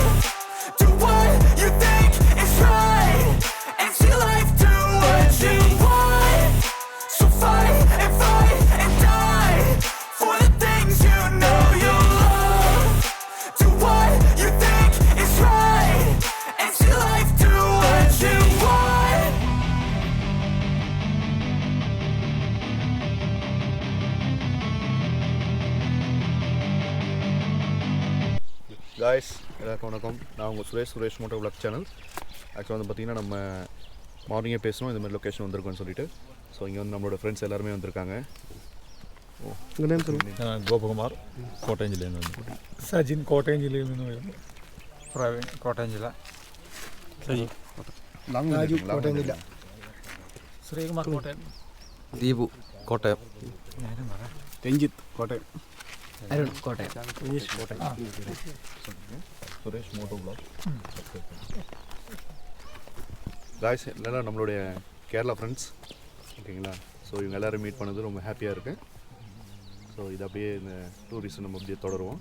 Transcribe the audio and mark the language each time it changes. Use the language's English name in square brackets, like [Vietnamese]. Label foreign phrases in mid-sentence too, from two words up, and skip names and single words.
[English] Do what you think is right and see life do what you want. So fight and die for the things you know you love. Do what you think is right and see life do what you want. [Tamil] காய்ஸ் எல்லாருக்கும் வணக்கம். நான் உங்கள் சுரேஷ் மோட்டோ விளாக் சேனல். ஆக்சுவலாக வந்து பார்த்திங்கன்னா நம்ம மார்னிங்கே பேசணும் இந்த மாதிரி லொக்கேஷன் வந்திருக்கோன்னு சொல்லிட்டு. ஸோ இங்கே வந்து நம்மளோட ஃப்ரெண்ட்ஸ் எல்லாருமே வந்திருக்காங்க. உங்கள் நேம் சொல்லுங்கள். [Malayalam] ഗോപകുമാർ കോട്ടയം ജില്ലയിൽ നിന്ന് വന്നു. സജിൻ കോട്ടയം ജില്ലയിൽ നിന്ന് വരുന്നു. പ്രവീൺ കോട്ടയം ജില്ല. രാജു കോട്ടയം ജില്ല. ശ്രീകുമാർ കോട്ടയം. ദീപു കോട്ടയം. രഞ്ജിത്ത് കോട്ടയം. അരുൺ കോട്ടയം. [Tamil] சுரேஷ் மோட்டோ விளாக். காய்ஸ் எல்லாம் நம்மளுடைய கேரளா ஃப்ரெண்ட்ஸ், ஓகேங்களா. ஸோ இவங்க எல்லோரும் மீட் பண்ணது ரொம்ப ஹாப்பியாக இருக்குது. ஸோ இது அப்படியே இந்த டூரிஸ்ட் நம்ம அப்படியே தொடருவோம்.